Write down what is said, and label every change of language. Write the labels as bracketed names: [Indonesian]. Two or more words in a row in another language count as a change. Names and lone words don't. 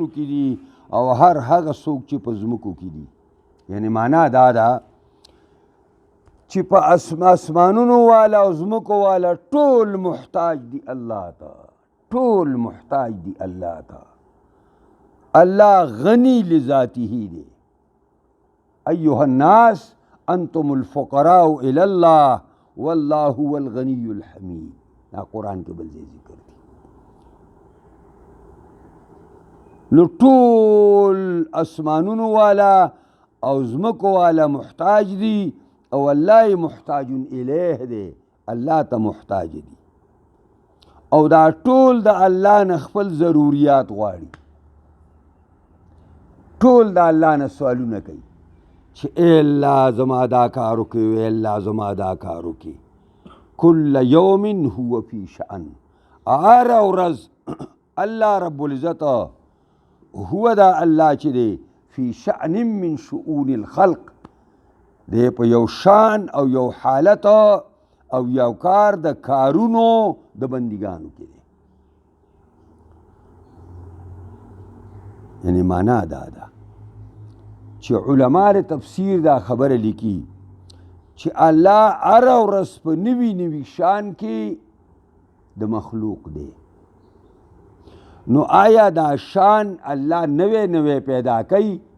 [Pashto] کې دي او هر هغه څوک چې په ځمکو کې دي یعنی معنا دا ده چې په اسمانونو والا او ځمکو والا ټول محتاج دي الله ته ټول محتاج دي الله ته الله غني لذاته دی [Arabic] ایها الناس انتم الفقراء الى الله والله هو الغني الحمید [Pashto] دا قرآن کې بل ځای ذکر دی نو ټول اسمانونو والا او ځمکو والا محتاج دي او الله محتاج الیه دی الله ته محتاج دي او دا ټول د الله نه خپل ضروریات غواړي ټول د الله نه سوالونه کوي چې ای الله زما دا کار وکړي ای الله زما دا کار وکړي [Arabic] کل یوم هو فی شأن [Pashto] هر ورځ الله رب العزت هو دا الله چې دی [Arabic] فی شأن من شؤون الخلق [Pashto] دی په یو شان او یو حالت او یو کار د کارونو د بندګانو کې دی یعنی معنا دا ده چې علما تفسیر دا خبره لیکي چې الله هر ورځ په نوي نوي شان کې د مخلوق دی نو آیا دا شان الله نوې نوې پیدا کوي